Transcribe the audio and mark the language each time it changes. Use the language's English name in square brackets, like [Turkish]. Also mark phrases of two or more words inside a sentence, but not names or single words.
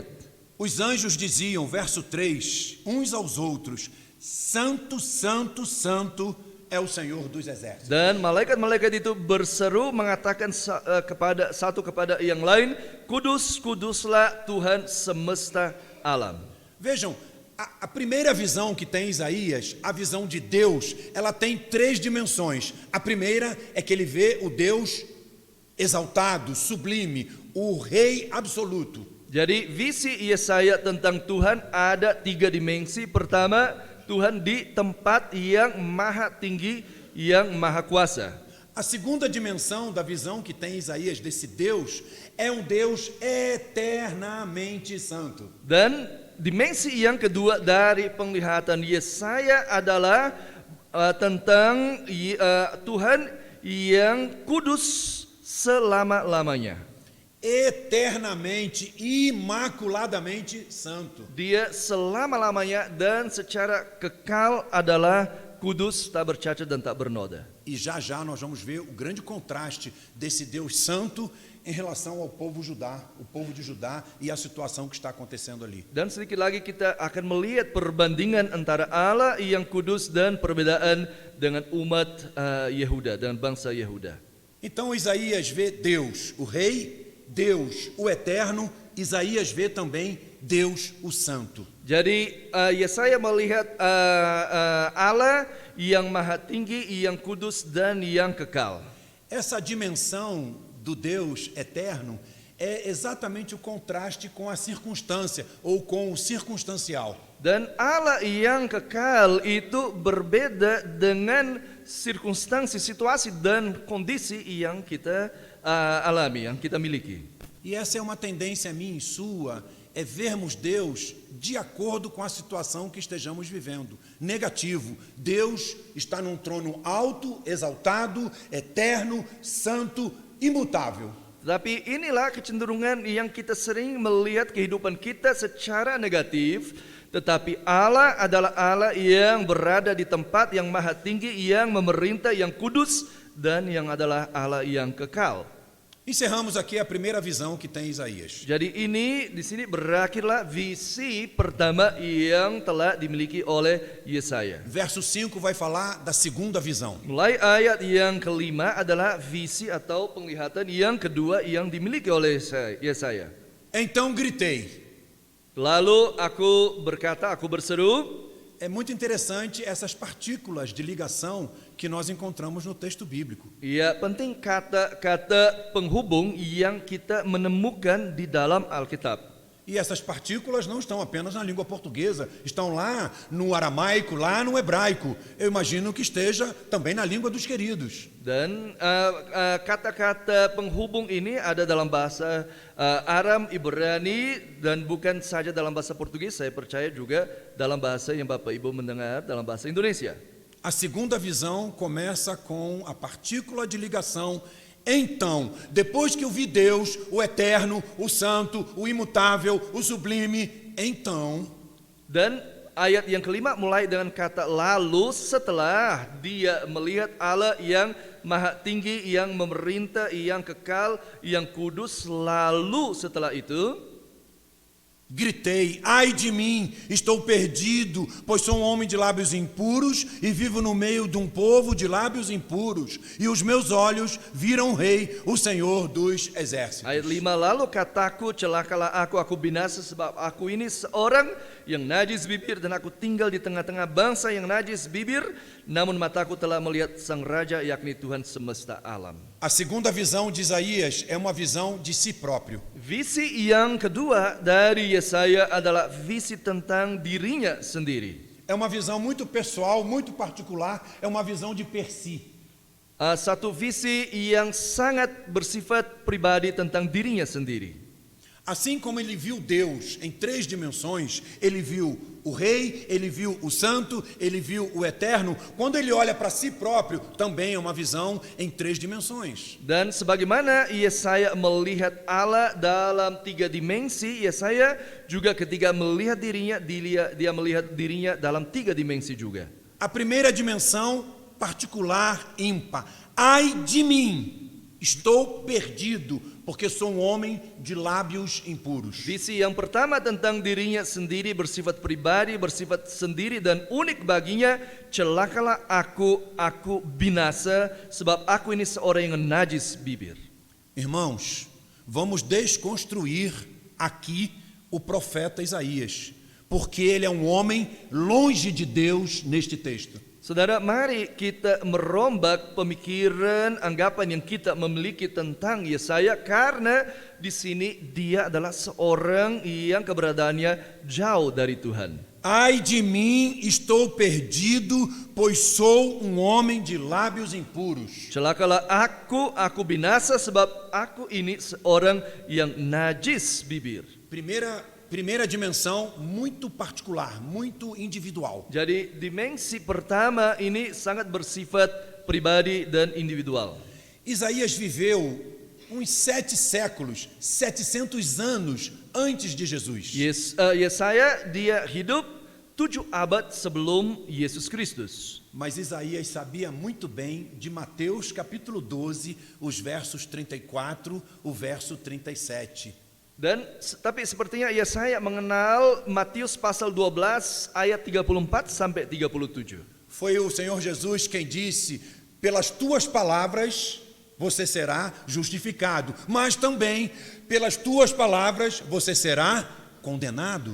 [Portuguese] Os anjos diziam, verso 3, uns aos outros: Santo, Santo, Santo é o Senhor dos Exércitos. [Indonesian] Dan malaikat-malaikat itu berseru mengatakan satu kepada yang lain, Kudus, kuduslah Tuhan semesta alam. [Portuguese] Vejam, a primeira visão que tem Isaías, a visão de Deus, ela tem 3 dimensões. A primeira é que ele vê o Deus exaltado, sublime, o Rei absoluto. [Indonesian] Jadi visi Yesaya tentang Tuhan ada 3 dimensi. Pertama, Tuhan di tempat yang maha tinggi, yang maha kuasa. [Portuguese] A segunda dimensão da visão que tem Isaías desse Deus é um Deus eternamente santo. [Indonesian] Dan dimensi yang kedua dari penglihatan Yesaya adalah tentang Tuhan yang kudus selama-lamanya. [Portuguese] Eternamente, imaculadamente santo. [Indonesian] Dia selama-lamanya dan secara kekal adalah kudus, tak bercacat dan tak bernoda. [Portuguese] E já já nós vamos ver o grande contraste desse Deus santo em relação ao povo de Judá e a situação que está acontecendo ali. [Indonesian] Dan sedikit lagi kita akan melihat perbandingan antara Allah yang kudus dan perbedaan dengan umat Yehuda, dengan bangsa Yehuda. [Portuguese] Então Isaías vê Deus, o Rei, Deus, o Eterno. Isaías vê também Deus, o Santo. [Indonesian] Jadi Yesaya melihat Allah yang maha tinggi, yang kudus dan yang kekal. [Portuguese] Essa dimensão do Deus eterno é exatamente o contraste com a circunstância ou com o circunstancial. [Indonesian] Dan Allah yang kekal itu berbeda dengan circunstansi, situasi dan kondisi yang kita alami, yang kita miliki. [Portuguese] E essa é uma tendência minha e sua, é vermos Deus de acordo com a situação que estejamos vivendo. Negativo. Deus está num trono alto, exaltado, eterno, santo, imutável. [Indonesian] Tapi inilah kecenderungan yang kita sering melihat kehidupan kita secara negatif. Tetapi Allah adalah Allah yang berada di tempat yang maha tinggi, yang memerintah, yang kudus, dan yang adalah Allah yang kekal. [Portuguese] Encerramos aqui a primeira visão que tem Isaías. [Indonesian] Jadi ini di sini berakhirlah visi pertama yang telah dimiliki oleh Yesaya. [Portuguese] Verso 5 vai falar da segunda visão. [Indonesian] Mulai ayat yang kelima adalah visi atau penglihatan yang kedua yang dimiliki oleh Yesaya. [Portuguese] Então gritei. [Indonesian] Lalu aku berkata, aku berseru. [Portuguese] É muito interessante essas partículas de ligação que nós encontramos no texto bíblico. [Indonesian] Ya, penting kata-kata penghubung yang kita menemukan di dalam Alkitab. [Portuguese] E essas partículas não estão apenas na língua portuguesa, estão lá no aramaico, lá no hebraico. Eu imagino que esteja também na língua dos queridos. [Indonesian] Dan kata-kata penghubung ini ada dalam bahasa Aram, Ibrani, dan bukan saja dalam bahasa Portugis, saya percaya juga dalam bahasa yang Bapak Ibu mendengar, dalam bahasa Indonesia. [Portuguese] A segunda visão começa com a partícula de ligação. Então, depois que eu vi Deus, o eterno, o santo, o imutável, o sublime, então... [Indonesian] Dan ayat yang kelima mulai dengan kata lalu setelah dia melihat Allah yang maha tinggi, yang memerintah, yang kekal, yang kudus, lalu setelah itu [Portuguese] Gritei, ai de mim, estou perdido, pois sou um homem de lábios impuros e vivo no meio de um povo de lábios impuros. E os meus olhos viram o Rei, o Senhor dos Exércitos. [Indonesian] ayat 5 lalu kataku celakalah aku binasa sebab aku ini seorang yang najis bibir dan aku tinggal di tengah-tengah bangsa yang najis bibir, namun mataku telah melihat sang raja yakni Tuhan semesta alam. [Portuguese] A segunda visão de Isaías é uma visão de si próprio. [Indonesian] Visi yang kedua dari Yesaya adalah visi tentang dirinya sendiri. [Portuguese] É uma visão muito pessoal, muito particular, é uma visão de per si. [Indonesian] Satu visi yang sangat bersifat pribadi tentang dirinya sendiri. [Portuguese] Assim como ele viu Deus em 3 dimensões, ele viu o Rei, ele viu o Santo, ele viu o Eterno. Quando ele olha para si próprio, também é uma visão em 3 dimensões. [Indonesian] Dan sebagaimana Yesaya melihat Allah dalam 3 dimensi, Yesaya juga ketika melihat dirinya, dia melihat dirinya dalam 3 dimensi juga. [Portuguese] A primeira dimensão, particular, ímpar. Ai de mim, estou perdido, porque sou um homem de lábios impuros. [Indonesian] Visi yang pertama tentang dirinya sendiri bersifat pribadi, bersifat sendiri dan unik baginya, celakalah aku binasa sebab aku ini seorang yang najis bibir. [Portuguese] Irmãos, vamos desconstruir aqui o profeta Isaías, porque ele é um homem longe de Deus neste texto. [Indonesian] Saudara, mari kita merombak pemikiran, anggapan yang kita memiliki tentang Yesaya, karena di sini dia adalah seorang yang keberadaannya jauh dari Tuhan. [Portuguese] Ai de mim, estou perdido, pois sou um homem de lábios impuros. [Indonesian] Celakalah aku binasa sebab aku ini seorang yang najis bibir. [Portuguese] Primeira dimensão, muito particular, muito individual. [Indonesian] Jadi dimensi pertama ini sangat bersifat pribadi dan individual. [Portuguese] Isaías viveu uns 7 séculos, 700 anos antes de Jesus. [Indonesian] Yesaya dia hidup 7 abad sebelum Yesus Kristus. [Portuguese] Mas Isaías sabia muito bem de Mateus capítulo 12, os versos 34, o verso 37. [Indonesian] Tapi sepertinya Yesaya mengenal Matius pasal 12 ayat 34 sampai 37. [Portuguese] Foi o Senhor Jesus quem disse: pelas tuas palavras você será justificado, mas também pelas tuas palavras você será condenado.